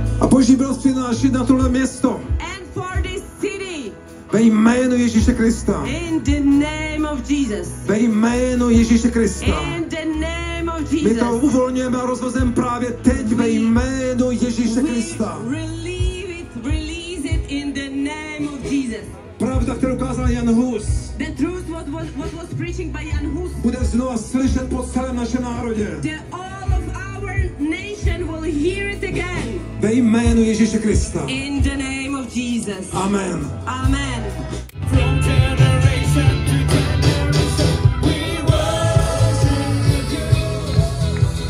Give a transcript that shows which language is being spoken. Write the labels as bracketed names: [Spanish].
[Czech] A Boží milost přináší na tohle město. [English] And for this city, [Czech] Ve jménu Ježíše Krista. [English] in the name of Jesus. [Czech] Ve jménu Ježíše Krista. [English] In the name of [Czech] My to [English] Jesus. [Czech] uvolňujeme a rozvozem právě teď ve jménu Ježíše Krista. [English] Release it in the name of Jesus. [Czech] Pravda, kterou kázal Jan Hus, [English] The truth what was preaching by Jan Hus. [Czech] bude znova slyšet po celém našem národě. [English] All of our nation will hear it again. [Czech] Ve jménu Ježíše Krista. [English] In the name of Jesus. Amen. Amen. From generation to generation, we worship you.